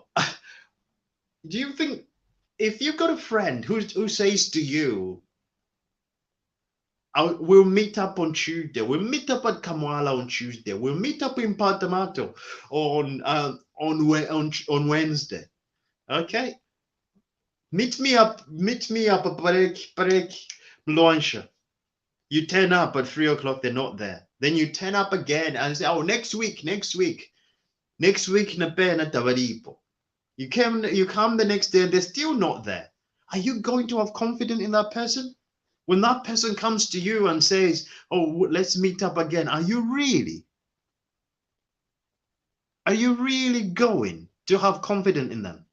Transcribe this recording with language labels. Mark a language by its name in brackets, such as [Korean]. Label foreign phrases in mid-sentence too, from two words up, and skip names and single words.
[English] Do you think if you've got a friend who says to you, we'll meet up on Tuesday, we'll meet up at Kamwala on Tuesday, we'll meet up in Patamato on Wednesday, okay? Meet me up, parek Launcher. You turn up at 3 o'clock, they're not there. Then you turn up again and say, oh, next week. Next week [Nyanja] na pena tavaripo. [English] You come the next day and they're still not there. Are you going to have confidence in that person? When that person comes to you and says, oh, let's meet up again, are you really going to have confidence in them?